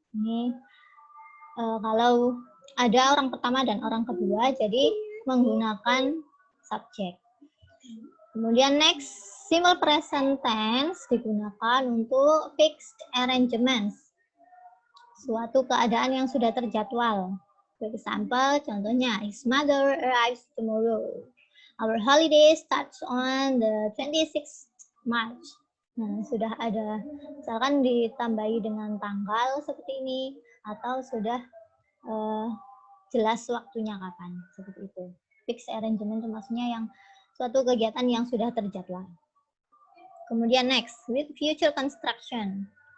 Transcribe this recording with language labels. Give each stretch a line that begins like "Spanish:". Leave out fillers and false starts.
Indonesian: Ini kalau ada orang pertama dan orang kedua, jadi menggunakan subjek. Kemudian next,
English: simple present tense
Indonesian: digunakan untuk
English: fixed arrangements.
Indonesian: Suatu keadaan yang sudah terjadwal.
English: For example,
Indonesian: contohnya,
English: his mother arrives tomorrow. Our holiday starts on the 26th March.
Indonesian: Nah, sudah ada, misalkan ditambahi dengan tanggal seperti ini, atau sudah jelas waktunya kapan, seperti itu.
English: Fixed arrangement
Indonesian: itu maksudnya yang suatu kegiatan yang sudah terjadwal. Kemudian next,
English: with future construction.